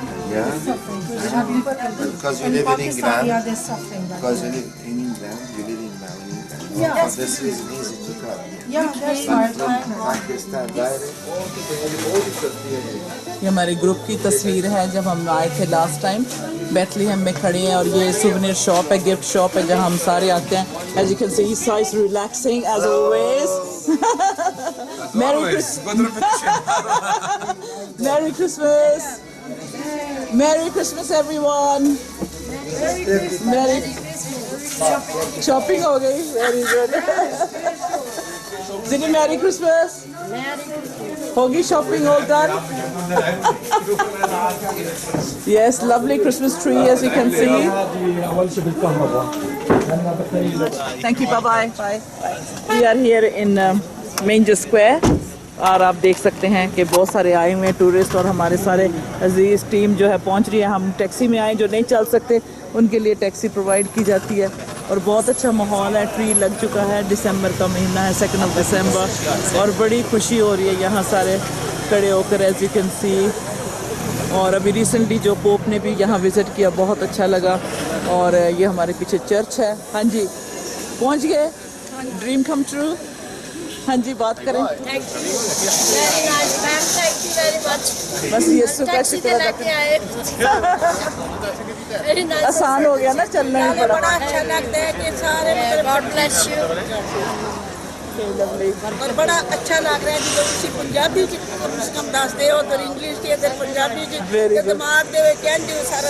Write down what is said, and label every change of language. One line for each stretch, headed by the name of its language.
English: Yeah, because you live in England. Because you live in England, you live in England. Yeah. For this reason, easy to come. Yeah, that's right. Pakistan direct.
Hindi: ये हमारे group की तस्वीर है जब हम आए थे last time. Bethlehem में खड़े हैं और ये सुवेनियर शॉप है, गिफ्ट शॉप है जहाँ हम सारे आते हैं।
English: As you can see Isa is relaxing as always. Merry Christmas. Merry Christmas. Merry Christmas everyone. Merry shopping
Hindi: हो गई।
English: Very good. Did you Merry Christmas?
Hindi: होगी
English: shopping all done? Yes, lovely Christmas tree as you can see. Thank you. Bye bye. We are here in Manger Square
Hindi: और आप देख सकते हैं कि बहुत सारे आए हुए हैं टूरिस्ट और हमारे सारे अजीज़ टीम जो है पहुंच रही है। हम टैक्सी में आए, जो नहीं चल सकते उनके लिए टैक्सी प्रोवाइड की जाती है और बहुत अच्छा माहौल है। ट्री लग चुका है, दिसंबर का महीना है, 2 दिसंबर और बड़ी खुशी हो रही है यहाँ सारे खड़े होकर
English: As you can see.
Hindi: और अभी रिसेंटली जो पोप ने भी यहाँ विज़िट किया, बहुत अच्छा लगा। और ये हमारे पीछे चर्च है। हाँ जी, पहुँच गए,
English: Dream come true.
Hindi: हाँ जी, बात करें।
English: Thank you very much, ma'am. Thank you very much.
Hindi: बस ये शुक्र शुक्र अदा
English: Very nice.
Hindi: आसान हो गया ना, चलना ही पड़ा। बड़ा अच्छा लगता है कि सारे
English: God bless you.
Hindi: और बड़ा अच्छा लग रहा है जो
Punjabi: ਤੁਸੀਂ ਪੰਜਾਬੀ ਚ ਕਮ ਸੇ ਕਮ ਦੱਸਦੇ ਹੋ ਤੇ ਇੰਗਲਿਸ਼ ਤੇ ਤੇ ਪੰਜਾਬੀ ਚ ਤੇ ਦਿਮਾਗ ਦੇ ਵਿੱਚ ਕਹਿੰਦੇ ਹੋ ਸਾਰਾ